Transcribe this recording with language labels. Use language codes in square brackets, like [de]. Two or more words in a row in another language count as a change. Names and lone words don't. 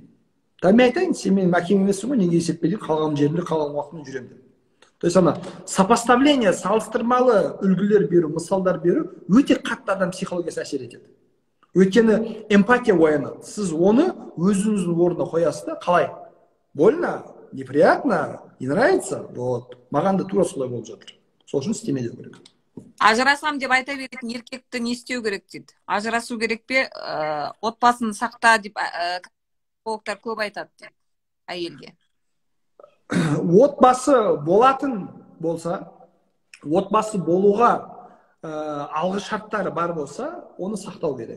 [kk] Мен айтайын, сен менің әкем емессің ғой, неге есеп берейін? Қалған жерімде, қалған уақытымда жүремін деп. [ru] То есть [kk] ана сопоставление, салыстырмалы үлгілер беру, мысалдар беру өте қатты адам психологиясына әсер етеді. Өйткені эмпатия оянады. Сіз оны өзіңіздің орнына қоясыз да, қалай? [ru] Больно, неприятно, не нравится? Вот. [kk] Маған да тура солай болып жатыр. Сол үшін істеме деу керек. Ажырасам деп айта беретін еркекті не істеу керек дейді? Ажырасу керек пе, отбасын сақта деп психологтар көп айтады дейді әйелге. отбасы болатын болса, отбасы болуға алғы шарттары бар болса, оны сақтау керек.